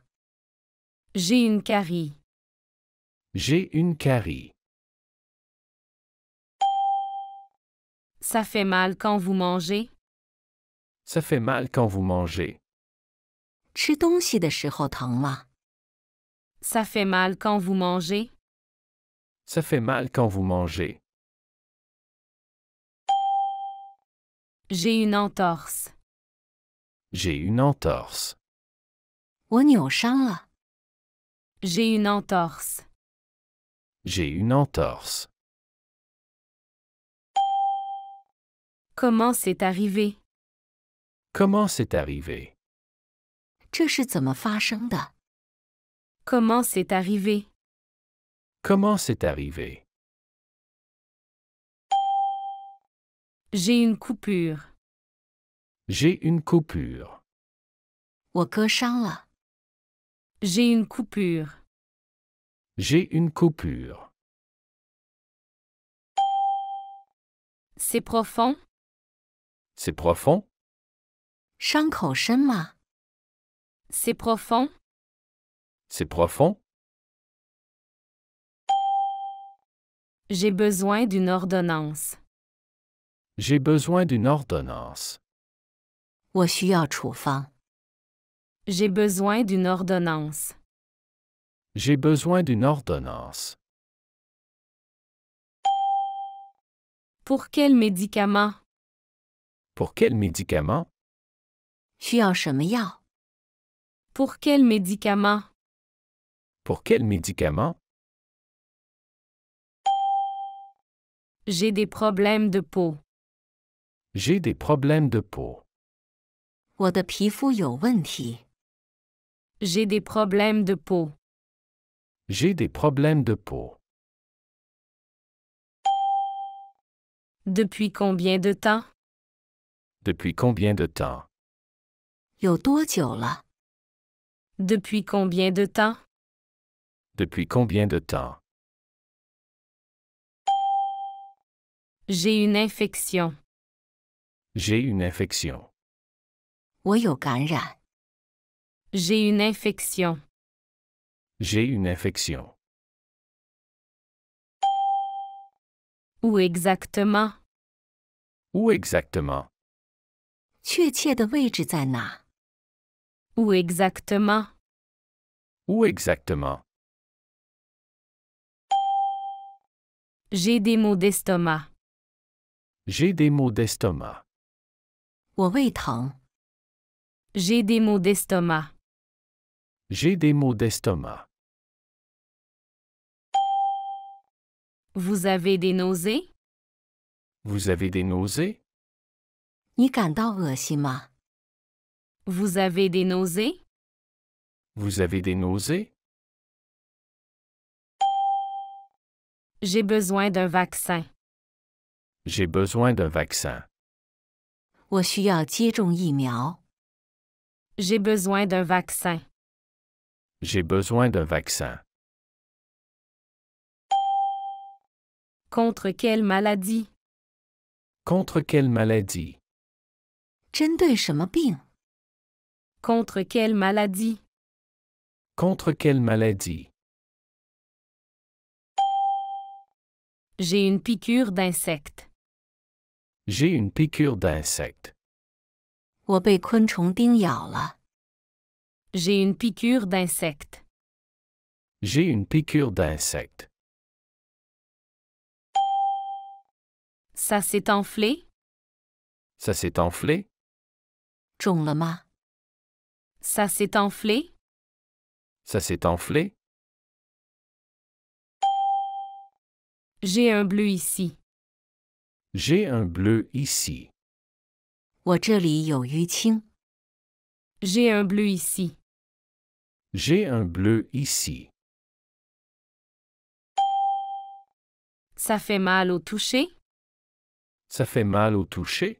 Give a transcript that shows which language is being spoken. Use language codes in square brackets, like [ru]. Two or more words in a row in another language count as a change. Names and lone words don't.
[fr] J'ai une carie. J'ai une carie. Ça fait mal quand vous mangez? Ça fait mal quand vous mangez. [zh] 吃东西的时候疼吗？ [fr] Ça fait mal quand vous mangez? Ça fait mal quand vous mangez. J'ai une entorse. J'ai une entorse. [zh] 我扭伤了。 [fr] J'ai une entorse. J'ai une entorse. Comment c'est arrivé? Comment c'est arrivé? [zh] 这是怎么发生的？ [fr] Comment c'est arrivé? Comment c'est arrivé? J'ai une coupure. J'ai une coupure. [zh] 我割伤了。 [fr] J'ai une coupure. J'ai une coupure. C'est profond? C'est profond? [zh] 伤口深吗？ [fr] C'est profond? C'est profond? J'ai besoin d'une ordonnance. J'ai besoin d'une ordonnance. [zh] 我需要处方。 [fr] J'ai besoin d'une ordonnance. J'ai besoin d'une ordonnance. Pour quel médicament? Pour quel médicament? [zh] 需要什么药？ [fr] Pour quel médicament? Pour quel médicament? J'ai des problèmes de peau. J'ai des problèmes de peau. [zh] 我的皮肤有问题。 [fr] J'ai des problèmes de peau. J'ai des problèmes de peau. Depuis combien de temps? Depuis combien de temps? [zh] 有多久了？ [fr] Depuis combien de temps? Depuis combien de temps? J'ai une infection. J'ai une infection. [zh] 我有感染。 [fr] J'ai une infection. J'ai une infection. Où exactement? Où exactement? [zh] 确切的位置在哪？ [fr] Où exactement? Où exactement? J'ai des maux d'estomac. J'ai des maux d'estomac. [zh] 我胃疼。 [fr] J'ai des maux d'estomac. J'ai des maux d'estomac. Vous avez des nausées? Vous avez des nausées? [zh] 你感到恶心吗？ [fr] Vous avez des nausées? Vous avez des nausées? J'ai besoin d'un vaccin. J'ai besoin d'un vaccin. [zh] 我需要接种疫苗。 [fr] J'ai besoin d'un vaccin. J'ai besoin d'un vaccin. Contre quelle maladie? Contre quelle maladie? [zh] 针对什么病？ [fr] Contre quelle maladie? Contre quelle maladie? J'ai une piqûre d'insecte. J'ai une piqûre d'insecte. [zh] 我被昆虫叮咬了。 [fr] J'ai une piqûre d'insecte. J'ai une piqûre d'insecte. Ça s'est enflé? Ça s'est enflé? [zh] 肿了吗？ [fr] Ça s'est enflé? Ça s'est enflé? J'ai un bleu ici. J'ai un bleu ici. [zh] 我这里有淤青。 [fr] J'ai un bleu ici. J'ai un bleu ici. Ça fait mal au toucher? Ça fait mal au toucher?